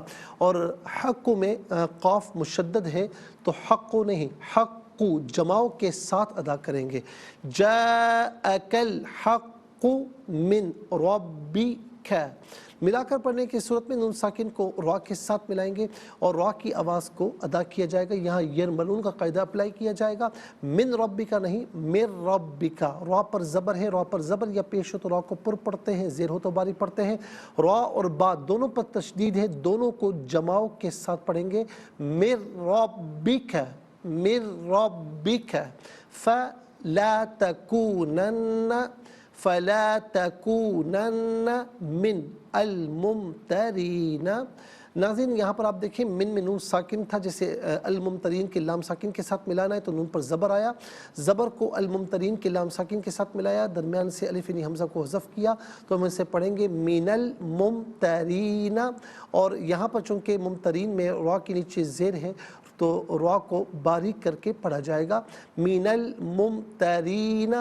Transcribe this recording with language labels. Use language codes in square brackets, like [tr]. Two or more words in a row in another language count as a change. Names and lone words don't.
[ur] اور حق میں قاف مشدد ہے تو حق نہیں، حق جماؤ کے ساتھ ادا کریں گے۔ [ar] جاءک الحق من ربک، [ur] ملا کر پڑھنے کی صورت میں نون ساکن کو را کے ساتھ ملائیں گے اور را کی آواز کو ادا کیا جائے گا۔ یہاں یرملون کا قاعدہ اپلائی کیا جائے گا، [ar] من ربکا [ur] نہیں، [ar] من ربکا۔ [ur] را پر زبر ہے، را پر زبر یا پیش ہو تو را کو پر پڑھتے ہیں، زیر ہو تو باری پڑھتے ہیں۔ را اور با دونوں پر تشدید ہے، دونوں کو جماؤ کے ساتھ پڑھیں گے، [ar] من ربکا، من ربکا۔ فلا تکونن، فلا تکونن من الممترین، [ur] ناظرین یہاں پر آپ دیکھیں من میں نون ساکن تھا، جیسے المُمترین کے لام ساکن کے ساتھ ملانا ہے تو نون پر زبر آیا، زبر کو المُمترین کے لام ساکن کے ساتھ ملایا، درمیان سے الف یعنی ہمزہ کو حذف کیا تو ہم اسے پڑھیں گے [ar] من الممترینا. [ur] اور یہاں پر چونکہ ممترین میں را کے نیچے زیر ہے تو را کو باریک کر کے پڑھا جائے گا [ar] من الممترینا.